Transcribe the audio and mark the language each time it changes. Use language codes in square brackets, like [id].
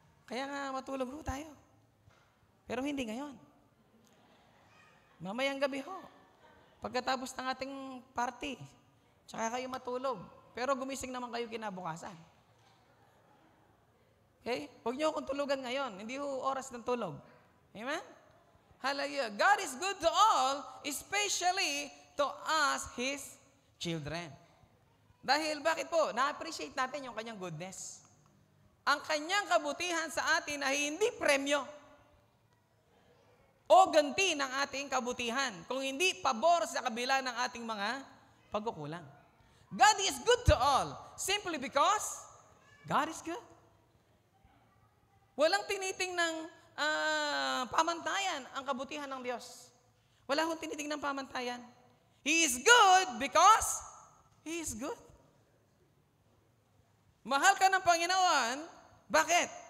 [tl] Kaya nga matulog ho tayo. Pero hindi ngayon. Mamayang gabi ho. Pagkatapos ng ating party, tsaka kayo matulog. Pero gumising naman kayo kinabukasan. Okay? Huwag niyo akong tulugan ngayon. Hindi ho oras ng tulog. Amen? Hallelujah. [en] God is good to all, especially to us, His children. [tl] Dahil bakit po? Na-appreciate natin yung kanyang goodness. Ang kanyang kabutihan sa atin ay hindi premyo o ganti ng ating kabutihan, kung hindi pabor sa kabila ng ating mga pagkukulang. [en] God is good to all, simply because God is good. [tl] Walang tiniting ng pamantayan ang kabutihan ng Diyos. Wala akong tiniting ng pamantayan. [en] He is good because He is good. [tl] Mahal ka ng Panginoon, bakit?